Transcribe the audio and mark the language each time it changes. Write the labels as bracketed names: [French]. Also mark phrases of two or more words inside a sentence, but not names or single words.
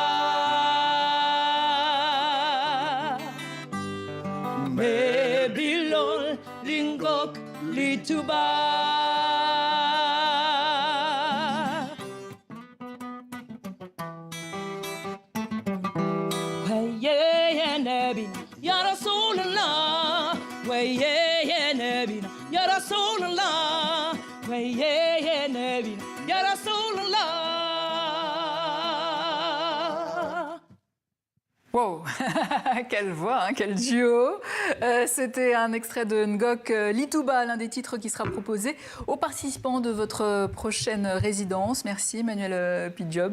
[Arabic] Babylon, Lingok, Lituba. Weye Nabi, يا رسول الله. Weye Nabi, يا رسول الله. Weye Nabi, يا رسول الله. [French] Wow, quelle voix, hein, quel duo. C'était un extrait de Ngok Lituba, l'un des titres qui sera proposé aux participants de votre prochaine résidence. Merci Emmanuel Pidjob.